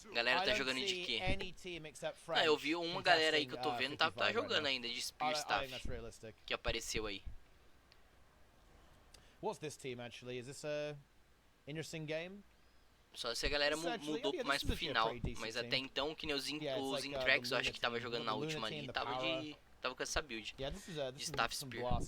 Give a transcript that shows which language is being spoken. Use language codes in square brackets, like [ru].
[pt] galera tá jogando de quê? [en] Any team except French. [pt] Eu vi uma galera aí que eu tô vendo tá jogando ainda de Spear Staff. Que apareceu aí. [en] What's this team actually? Is this a interesting game? [pt] Só se a galera mudou mais pro final, mas até então, que nem os Intrex, eu acho que tava jogando na última ali, tava com essa build de Staff Spear.